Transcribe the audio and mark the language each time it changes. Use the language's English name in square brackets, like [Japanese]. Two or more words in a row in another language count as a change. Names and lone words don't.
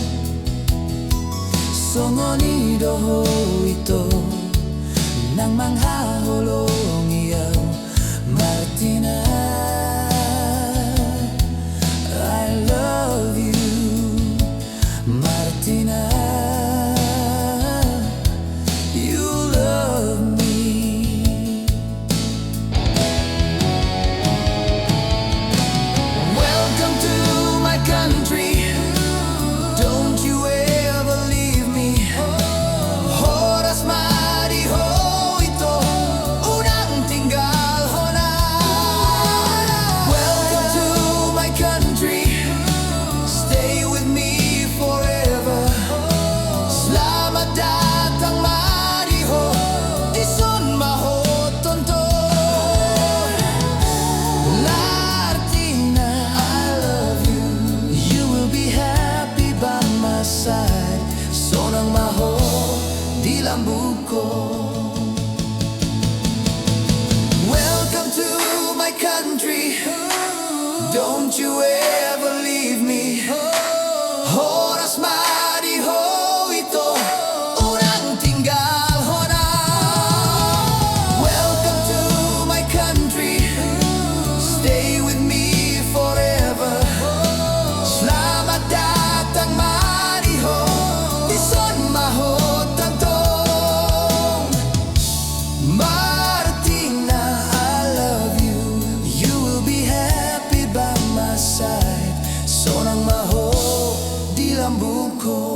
[Batak Toba] Songonido ho ito, nang manghaholong iyaw, Martina. [English] I love you, Martina. You love me. Country, don't you ever leave me. [Batak Toba] Horas mari ho ito, unang tinggal ho na. [English] Welcome to my country, stay with me forever. [Indonesian] Selamat datang [Batak Toba] mari ho, dison mahot tonton. Side, sonang maho di lambung ko. [English] Welcome to my country, don't you ever leave me. [Batak Toba] Horas mari ho ito, unang tinggal ho na. [English] Welcome to my country, stay with me forever. [Indonesian] Selamat datang [English] Martina, I love you. You will be happy by my side. [Batak Toba] Sonang maho di lambung ko.